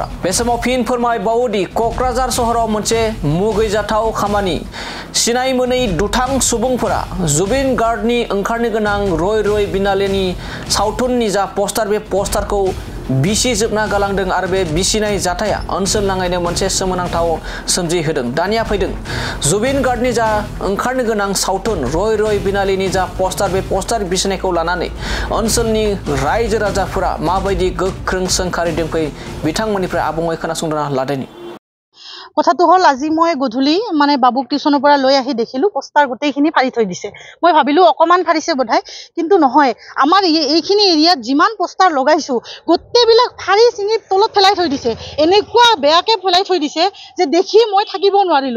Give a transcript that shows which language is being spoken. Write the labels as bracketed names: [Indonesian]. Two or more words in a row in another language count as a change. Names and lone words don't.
[Bodo] बे समाव फिन फोरमायबावोदि क'क्राझार सहराव मोनसे मुगैजाथाव खामानि सिनाय मोनै दुथां सुबुंफोरा जुबिन गार्डनि ओंखारनो गोनां रय रय बिनालेनि सावथुननि जा पस्टार बे पस्टारखौ बिसिजोबना गालांदों आरो बे बिसिनाय जाथाया ओनसोल नाङैनो मोनसे सोमोनांथाव सोमजिहोदों। दानिया फैदों जुबिन गार्डनि जा ओंखारनो गोनां सावथुन रय रय बिनालेनि जा पस्टार बे पस्टार बिसिनायखौ लानानै ओनसोलनि रायजो राजाफोरा माबायदि गोख्रों सोंखारिदों फै बिथांमोननिफ्राय आबुङै खोनासंना लादोनि। [Assamese] কথাটো হল আজি মই গধূলি মানে বাবুক টিউচনৰ পৰা লৈ আহি দেখিলো পোষ্টাৰ গোটেইখিনি ফাৰি থৈ দিছে। মই ভাবিলো অকমান ফাৰিছে বোধহয়, কিন্তু নহয়, আমাৰ এইখিনি এৰিয়াত যিমান পোষ্টাৰ লগাইছো গোটেইবিলাক ফাৰি চিঙি তলত পেলাই থৈ দিছে। এনেকুৱা বেয়াকে পেলাই থৈ দিছে যে দেখি মই থাকিব নোৱাৰিলো।